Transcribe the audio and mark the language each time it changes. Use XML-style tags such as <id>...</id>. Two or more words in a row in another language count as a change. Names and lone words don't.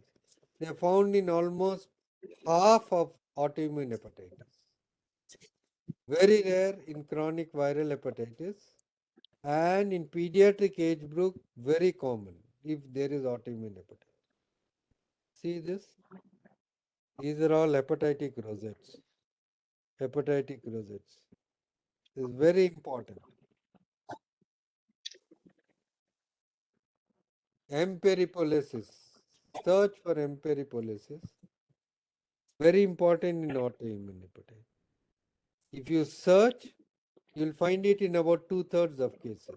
<en>They are found in almost half of autoimmune hepatitis. Very rare in chronic viral hepatitis, and in pediatric age group, very common if there is autoimmune hepatitis. See this? These are all hepatitic rosettes. Hepatitic rosettes. This is very important. Emperipolysis. Search for emperipolysis. Very important in autoimmune hepatitis. If you search, you'll find it in about 2/3 of cases.</en>